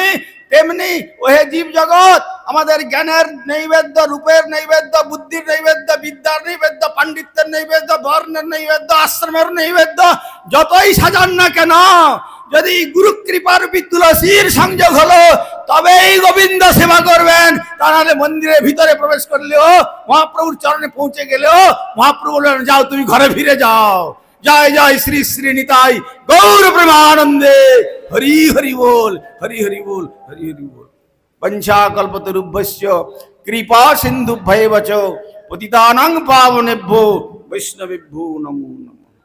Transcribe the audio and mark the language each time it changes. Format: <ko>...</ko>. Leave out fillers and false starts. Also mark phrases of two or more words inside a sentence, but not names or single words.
<bn>তেমনি ওহে জীব জগৎ, আমাদের জ্ঞানের নৈবেদ্য, রূপের নৈবেদ্য, বুদ্ধির নৈবেদ্য, বিদ্যার নৈবেদ্য, পাণ্ডিত্যের নৈবেদ্য, বর্ণের নৈবেদ্য, আশ্রমের নৈবেদ্য যতই সাজান না কেন, যদি গুরু কৃপার তুলসীর সংযোগ হলো তবেই গোবিন্দ সেবা করবেন। তাহলে মন্দিরের ভিতরে প্রবেশ করলেও, মহাপ্রভুর চরণে পৌঁছে গেলেও মহাপ্রভু বললেন, যাও তুমি ঘরে ফিরে যাও। জয় জয় শ্রী শ্রী নিতাই গৌর প্রেমানন্দে। হরি হরি বল, হরি হরি বল, হরি হরি বল।</bn> <sa>পঞ্চা কল্পতরুভ্যশ্চ কৃপা সিন্ধুভ্যেব চ পতিতানাং পাবনেভ্যো বৈষ্ণবেভ্যো নমো নমঃ।</sa>